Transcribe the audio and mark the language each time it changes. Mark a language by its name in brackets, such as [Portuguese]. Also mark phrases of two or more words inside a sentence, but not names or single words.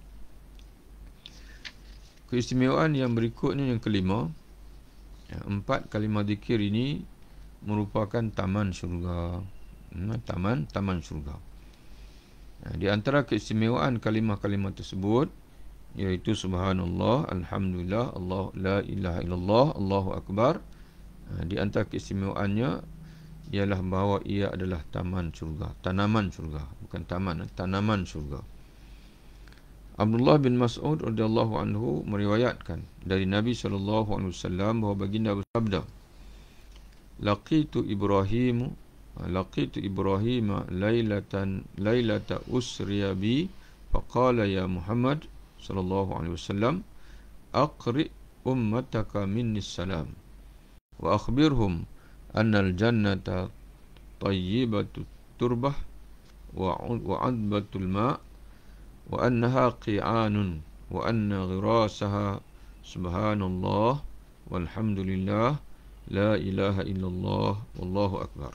[Malay] Keistimewaan yang berikutnya, yang kelima, 4 kalimah zikir ini merupakan taman syurga. Taman syurga. Di antara keistimewaan kalimah-kalimah tersebut, iaitu [Arabic] سبحان الله، الحمد لله, [Malay] Allah, [Arabic] لا إله إلا الله، الله أكبر. [Malay] Di antara keistimewaannya ialah bahawa ia adalah taman syurga, tanaman syurga, bukan taman, tanaman syurga. Abdullah bin Mas'ud [Arabic] رضي الله عنه [Malay] meriwayatkan dari Nabi SAW bahawa baginda bersabda, [Arabic] لقيت إبراهيم ليلة أسري بي فقال يا محمد صلى الله عليه وسلم أقرئ أمتك مني سلام وأخبرهم أن الجنة طيبة تربة وعذبة الماء وأنها قيعان وأن غراسها سبحان الله والحمد لله لا إله إلا الله والله أكبر.